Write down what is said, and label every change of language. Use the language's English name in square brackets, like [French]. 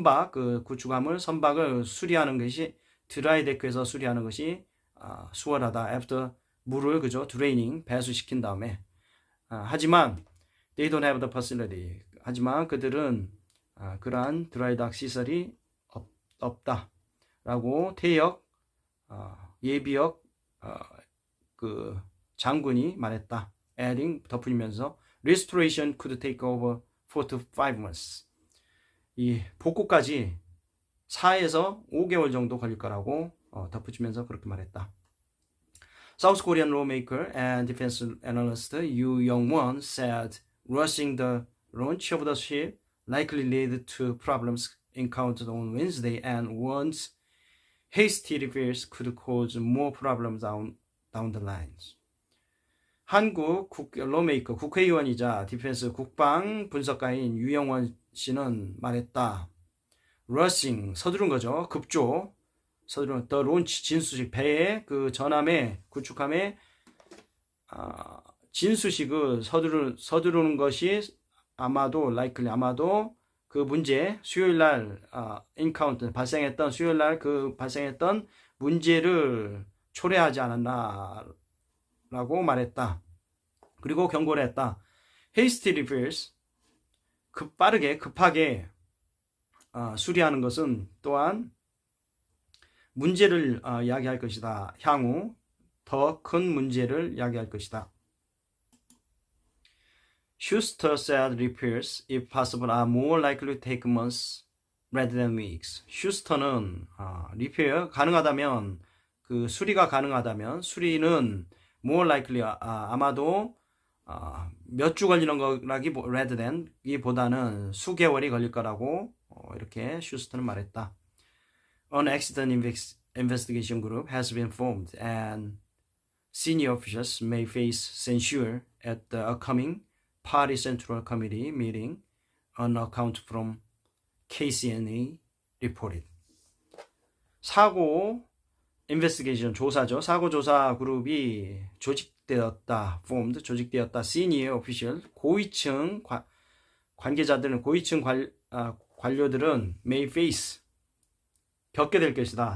[Korean] 그 구축함을, 선박을 수리하는 것이, 드라이데크에서 수리하는 것이 수월하다. After 물을, 그죠? draining, 배수시킨 다음에. 하지만 [English] they don't have the facility. [Korean] 하지만 그들은 그러한 드라이닥 시설이 없다라고 태역 예비역 그 장군이 말했다. [English] adding [Korean] 덧붙이면서 [English] restoration could take over 4 to 5 months. [Korean] 이 복구까지 4에서 5개월 정도 걸릴 거라고 덧붙이면서 그렇게 말했다. [English] South Korean lawmaker and defense analyst Yoo Young-won said rushing the launch of the ship likely led to problems encountered on Wednesday and warns hasty repairs could cause more problems down the lines. [Korean] 한국 lawmaker 국회의원이자 디펜스 국방 분석가인 유영원 씨는 말했다. rushing 서두른 거죠. 급조. 서두른 [English] the launch [Korean] 진수식 배의 그 전함에 구축함에 진수식을 서두르는 것이 아마도 likely 아마도 그 문제 수요일 날 encounter 발생했던 수요일 날 그 발생했던 문제를 초래하지 않았나라고 말했다. 그리고 경고를 했다. [English] hasty repairs [Korean] 급하게 수리하는 것은 또한 문제를 야기할 것이다. 향후 더 큰 문제를 야기할 것이다. [English] Schuster said repairs, if possible, are more likely to take months rather than weeks. [Korean] 슈스터는 리페어 가능하다면 그 수리가 가능하다면 수리는 [English] more likely [Korean] 아마도 몇 주 걸리는 거라기 [English] rather than [Korean] 이보다는 수개월이 걸릴 거라고 이렇게 슈스터는 말했다. [English] An accident investigation group has been formed and senior officials may face censure at the upcoming Party Central Committee meeting on account from KCNA reported. [Korean] 사고 investigation 조사죠. 사고 조사 그룹이 조직되었다. formed 조직되었다. [English] senior official [Korean] 고위층 관계자들은 고위층 관료들은 [English] may face [Korean] 겪게 될 것이다.